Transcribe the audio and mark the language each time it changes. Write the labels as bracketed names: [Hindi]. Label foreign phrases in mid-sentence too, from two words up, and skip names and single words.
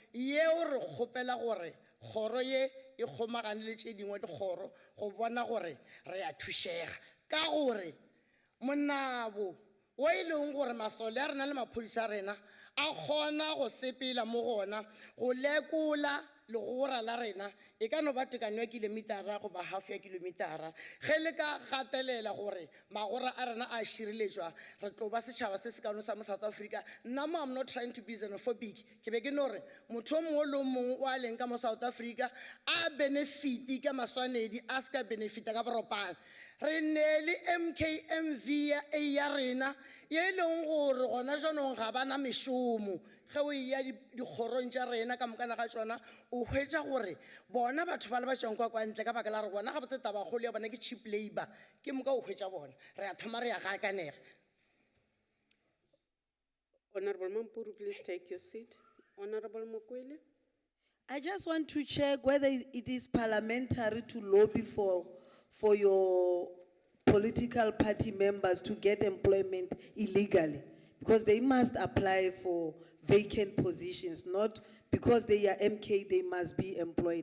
[Northern Sotho] yeo re kgopela gore kgoro ye e kgomagane le tše dingwe dikgoro go bona gore re a thušega ka gore monabo o e leng gore masole a rena le maphodisa a rena a kgona go sepela mo gona go lekola legora la rena e ka no ba tekano ya kilometara go ba half ya kilometara ge le ka gatelela gore magora a rena a šireletšwa re tlo ba setšhaba se se kano sa mo South Africa nna mo [English] I'm not trying to be xenophobic [Northern Sotho] ke be ke no re motho o mongwe le mongwe o a leng ka mo South Africa a benefiti ka maswanedi a se ka benefita ka boropane re ne le MKMV ya rena ye e leng gore gona jaanong ga bana mešomo ge o ya dikgorong tša rena ka mokana ga tšona o hwetša gore bona batho ba le ba tšwang kwa ntle ka baka la re bona ga botse tabagolo ya bona ke [English] cheap labor [Northern Sotho] ke moka o hwetša bona re a thoma re ya gaakanega. [English] Honorable Mampuru, please take your seat. Honorable Mokwele. I just want to check whether it is parliamentary to lobby for your political party members to get employment illegally, because they must apply for vacant positions, not because they are MK, they must be employed.